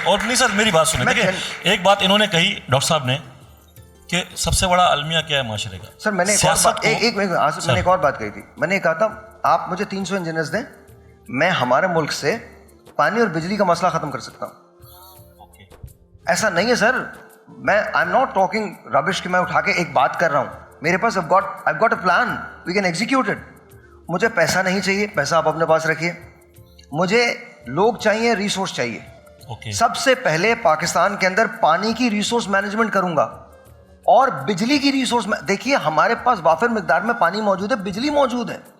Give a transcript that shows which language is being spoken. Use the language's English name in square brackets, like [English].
[Urdu] اور نہیں سر میری بات سنیں, دیکھیں ایک بات انہوں نے کہی ڈاکٹر صاحب نے کہ سب سے بڑا المیہ کیا ہے معاشرے کا. سر میں نے ایک اور بات کہی تھی, میں نے کہا تھا آپ مجھے 300 انجینئرز دیں, میں ہمارے ملک سے پانی اور بجلی کا مسئلہ ختم کر سکتا ہوں. ایسا نہیں ہے سر, میں [English] I'm not talking rubbish [Urdu] کہ میں اٹھا کے ایک بات کر رہا ہوں. میرے پاس [English] I've got a plan, we can execute it. [Urdu] مجھے پیسہ نہیں چاہیے, پیسہ آپ اپنے پاس رکھیے, مجھے لوگ چاہیے, ریسورس چاہیے. سب سے پہلے پاکستان کے اندر پانی کی ریسورس مینجمنٹ کروں گا, اور بجلی کی ریسورس. دیکھیے ہمارے پاس وافر مقدار میں پانی موجود ہے, بجلی موجود ہے.